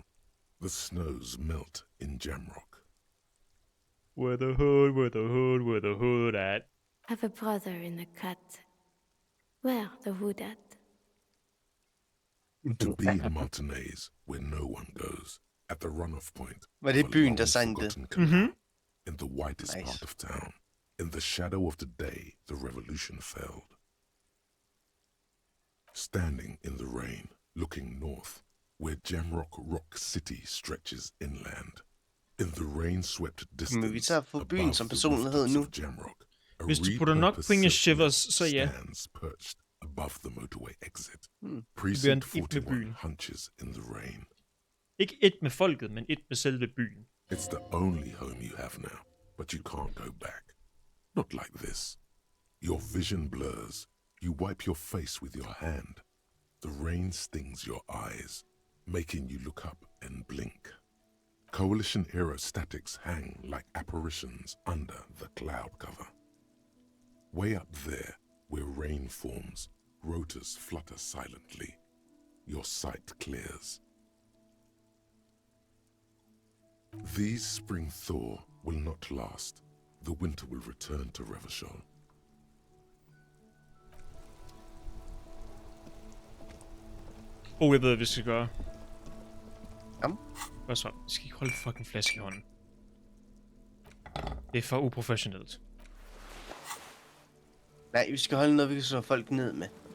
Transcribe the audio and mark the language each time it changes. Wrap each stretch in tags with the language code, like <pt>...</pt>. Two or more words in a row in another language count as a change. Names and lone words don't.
<en>The snows melt in Jamrock. Where the hood, where the hood, where the hood at? Have a brother in the cut. Where the hood at? To be in Martinez, where no one goes, at the runoff point.</en> <da>Var det byen, der sang det?</da> <en>In the whitest part of town, in the shadow of the day the revolution failed. Standing in the rain, looking north, where Jamrock Rock City stretches inland. In the rain-swept distance,</en> <da>Men vi tager for byen som personlighed nu.</da> <en>Jamrock,</en> <da>Hvis du putter nok point af Shivers, så ja.</da> <en>stands perched above the motorway exit.</en> <da>Det bliver</da> <en>Precinct</en> <da>et med</da> <en>41</en> <da>byen.</da> <en>hunches in the rain.</en> <da>Ikke et med folket, men et med selve byen.</da> <en>It's the only home you have now, but you can't go back. Not like this. Your vision blurs. You wipe your face with your hand. The rain stings your eyes, making you look up and blink. Coalition aerostatics hang like apparitions under the cloud cover. Way up there, where rain forms, rotors flutter silently. Your sight clears. These spring thaw will not last. The winter will return to Revachol.</en> <da>Jeg ved, hvad vi skal gøre. Jamen. Hvad så? Vi skal ikke holde fucking flaske i hånden. Det er for uprofessionelt. Nej, vi skal holde noget, vi kan slå folk ned med.</da>